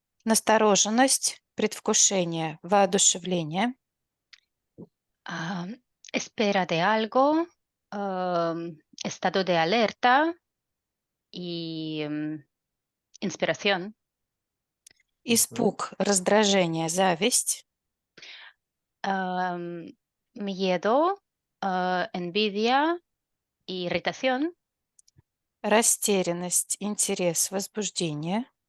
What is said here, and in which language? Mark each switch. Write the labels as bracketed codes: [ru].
[ru] Настороженность, предвкушение, воодушевление. [es] Espera de algo, estado de alerta y inspiración. [ru] Испуг, раздражение, зависть. [es] Miedo, envidia y irritación. [ru] Растерянность, интерес, возбуждение.